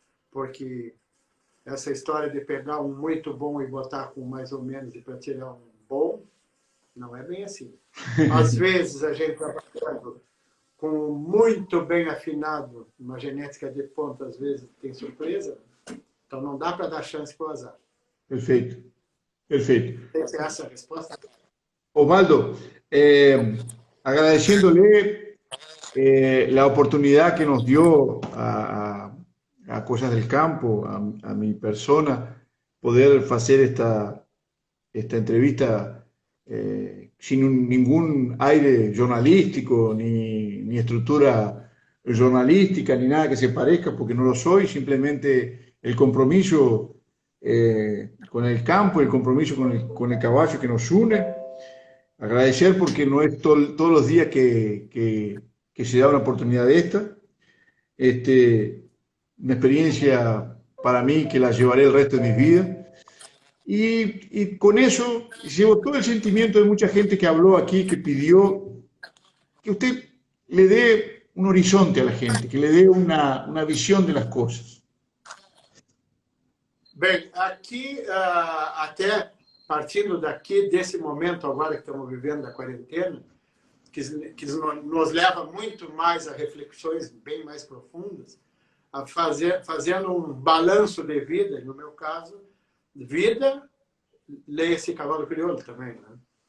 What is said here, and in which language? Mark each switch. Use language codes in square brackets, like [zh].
[pt] Porque essa história de pegar um muito bom e botar com mais ou menos e para tirar um bom, não é bem assim. Às vezes a gente está trabalhando com muito bem afinado, uma genética de ponta, às vezes tem surpresa, então não dá para dar chance para o azar. Perfeito, perfeito. Essa é essa a resposta. [es] Osvaldo, agradeciéndole la oportunidad que nos dio a Cosas del Campo, a mi persona, poder hacer esta entrevista sin ningún aire jornalístico, ni estructura jornalística, ni nada que se parezca, porque no lo soy, simplemente el compromiso con el campo, el compromiso con el caballo que nos une. Agradecer porque no es todos los días que se da una oportunidad de esta. Una experiencia para mí que la llevaré el resto de mi vida. Y con eso llevo todo el sentimiento de mucha gente que habló aquí, que pidió que usted le dé un horizonte a la gente, que le dé una visión de las cosas. [pt] Bem, aqui, até partindo daqui, desse momento agora que estamos vivendo da quarentena, que nos leva muito mais a reflexões bem mais profundas, fazendo um balanço de vida, no meu caso, vida, leia-se Cavalo Crioulo também, né?